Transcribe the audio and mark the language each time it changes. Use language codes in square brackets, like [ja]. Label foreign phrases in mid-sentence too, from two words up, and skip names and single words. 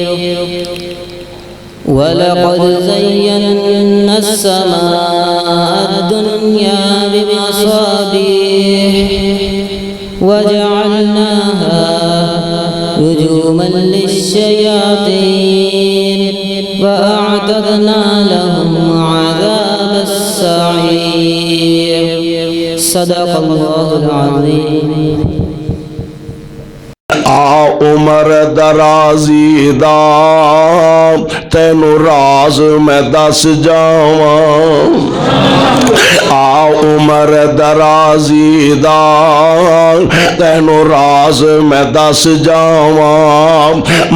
[ar] ولقد زينا السماء الدنيا بمصابيح وجعلناها رجوما للشياطين وأعتدنا لهم عذاب السعير. صدق الله العظيم. [pa] آ عمر درازی دا تینوں راز میں دس جاواں. آ عمر درازی دا تینوں راز میں دس جاواں.